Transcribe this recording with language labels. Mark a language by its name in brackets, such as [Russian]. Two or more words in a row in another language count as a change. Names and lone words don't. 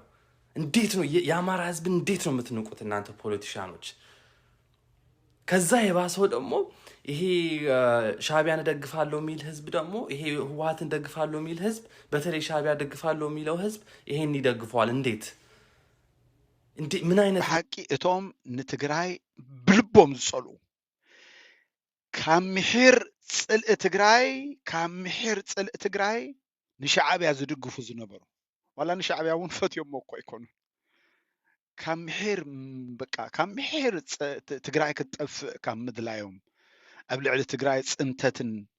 [Amharic] እንዴት ነው የአማራ ህዝብ እንዴት ነው የምትንቁት እናንተ ፖለቲሻኖች? ከዛ የባሰው ደግሞ ይሄ ሻዕቢያን ደግፋለሁ የሚል ህዝብ ደግሞ ይሄ ህወሓትን ደግፋለሁ የሚል ህዝብ በተለይ ሻዕቢያ ደግፋለሁ የሚለው ህዝብ ይሄን ይደግፈዋል። እንዴት ምን አይነት [Tigrinya] ሓቂ እቶም ንትግራይ ብልቦም ዝጸሉ ካብ ምሕር ጽልእ ትግራይ ንሻዕቢያ ዝድግፉ ዝነበሩ ዋላ ንሻዕቢያ እውን ፈትዮም እኮ ኣይኮኑ ካብ ምሕር ትግራይ ክትጠፍእ ካብ ምድላዮም ኣብ ልዕሊ ትግራይ ጽንተትን